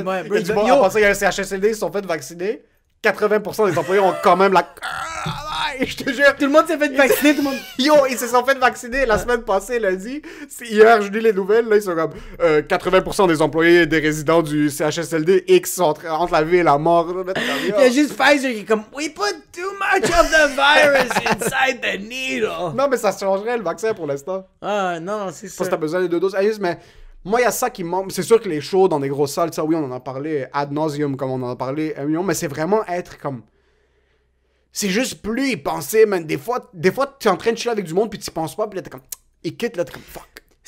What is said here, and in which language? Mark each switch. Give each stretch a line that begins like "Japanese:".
French: En passant, il y a un CHSLD, ils se sont fait vacciner. 80% des employés ont quand même la... Je te jure. Tout le monde s'est fait vacciner, tout le monde... Yo, ils se sont fait vacciner la semaine passée, lundi. Hier, je lis les nouvelles, là, ils sont comme... 80% des employés des résidents du CHSLD X sont entre la vie et la mort. Il y a juste Pfizer qui est comme...
English: We put too much of the virus inside the needle.
French: Non, mais ça changerait le vaccin pour l'instant. Non, c'est ça. Parce que t'as besoin des 2 doses. Mais... Moi, il y a ça qui me manque. C'est sûr que les shows dans des grosses salles, ça, oui, on en a parlé ad nauseum, comme on en a parlé 1 million, mais c'est vraiment être comme... C'est juste plus y penser, man. Des fois, t'es en train de chiller avec du monde, puis t'y penses pas, puis là, t'es comme... Et quitte, là, t'es comme, fuck.